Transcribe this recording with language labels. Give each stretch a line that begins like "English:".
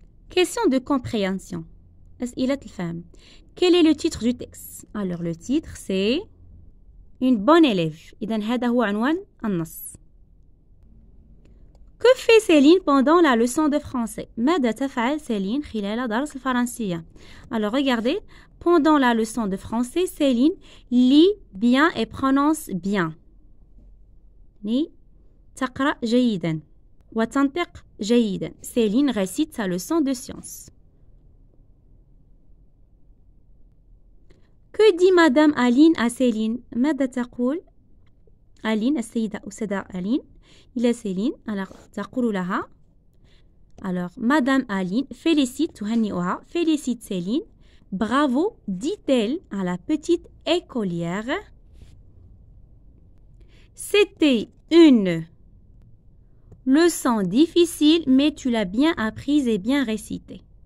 French: Question de compréhension.
Arabic: أسئلة الفهم.
French: Quel est le titre du texte? Alors le titre c'est une bonne élève.
Arabic: إذن هذا هو عنوان النص.
French: Que fait Céline pendant la leçon de français?
Arabic: ماذا تفعل سيلين خلال درس الفرنسية?
French: Alors regardez, pendant la leçon de français, Céline lit bien et prononce bien.
Arabic: تقرأ جيدا وتنطق جيدا.
French: Céline récite sa leçon de sciences. Que dit Madame Aline à Céline?
Arabic: ماذا تقول ألين السيدة أستاذة ألين إلى سيلين؟ alors تقول لها.
French: alors Madame Aline félicite تهنئها félicite Céline. Bravo, dit-elle à la petite écolière. C'était une leçon difficile, mais tu l'as bien apprise et bien récitée.